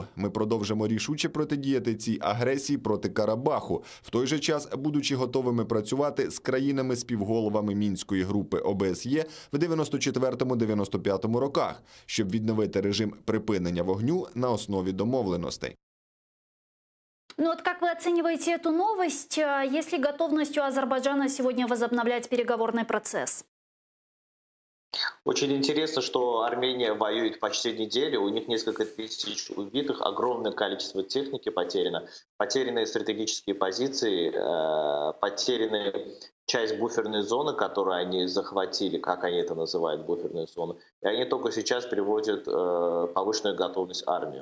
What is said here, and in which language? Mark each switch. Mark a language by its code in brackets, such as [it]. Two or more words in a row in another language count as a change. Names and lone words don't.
[uk] Ми продовжимо рішуче протидіяти цій агресії проти Карабаху, в той же час будучи готовими працювати з країнами-співголовами Мінської групи ОБСЄ в 94-95 роках, щоб відновити режим припинення вогню на основі домовленостей. [ru] Ну вот как вы оцениваете эту новость? Есть ли готовность у Азербайджана сегодня возобновлять переговорный процесс? Очень интересно, что Армения воюет почти неделю, у них несколько тысяч убитых, огромное количество техники потеряно, потеряны стратегические позиции, потеряны часть буферной зоны, которую они захватили, как они это называют, буферную зону, и они только сейчас приводят повышенную готовность армии.